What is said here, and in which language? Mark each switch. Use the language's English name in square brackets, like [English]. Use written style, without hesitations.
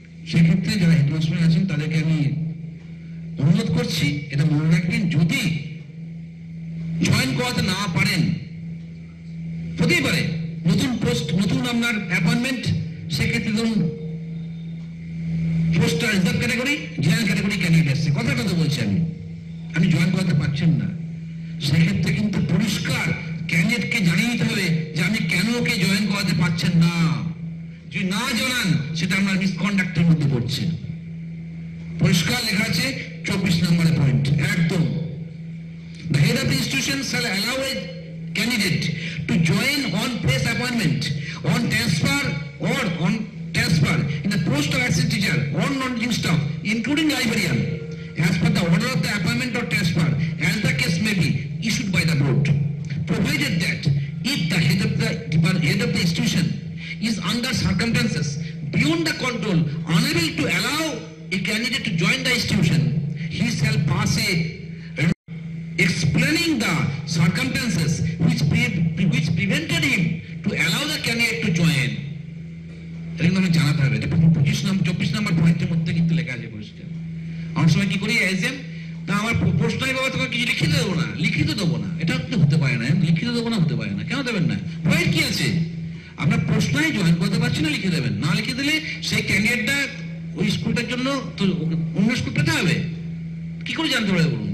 [Bangla] সেক্ষেত্রে যারা হেডমাস্টার আছেন তাদেরকে আমি অনুরোধ করছি, এটা মনে রাখবেন, যদি জয়েন করাতে না পারেন, হতেই পারে নতুন পোস্ট, নতুন আপনার অ্যাপয়েন্টমেন্ট, সেক্ষেত্রে ধরুন পোস্টটা reserve category, general category candidate আসছে, কথা বলছি আমি জয়েন করাতে পারছেন না, সেক্ষেত্রে কিন্তু পরিষ্কার ক্যান্ডিডেটকে জানিয়ে দিতে হবে যে আমি কেন ওকে জয়েন করাতে পারছেন না। যদি না জানান, সেটা আপনার মিসকন্ডাক্টের মধ্যে পড়ছে। পরিষ্কার লেখা আছে 24 নম্বরের পয়েন্ট, একদম। [English] The head of the institution shall allow a candidate to join on place appointment, on transfer or on transfer in the post of assistant teacher or non-teaching staff, including librarian, as per the order of the appointment or transfer, as the case may be issued by the board, provided that if the head of the institution is under circumstances beyond the control, unable to allow a candidate to join the institution, he shall pass a explaining the circumstances which prevented him to allow the candidate to join. [Bangla] এরকম জানাতে হবে। 24 নম্বর পয়েন্টের মধ্যে কিন্তু লেখা আছে পরিষ্কার। অনেক সময় কি করি, এজেম না আমার প্রশ্ন নাই বাবা, তোমাকে কিছু লিখিত দেবো না, লিখিত দেবো না, এটা হতে পারে না, লিখিত দেবো না, হতে পারে না। কেন দেবেন না? ভয়ের কি আছে? আপনার প্রশ্নই জয়েন করতে পারছি না, লিখে দেবেন না। লিখে দিলে সেই ক্যান্ডিডেটটা ওই স্কুলটার জন্য তো অন্য স্কুল পেতে হবে, কি করে জানতে পারবে বলুন?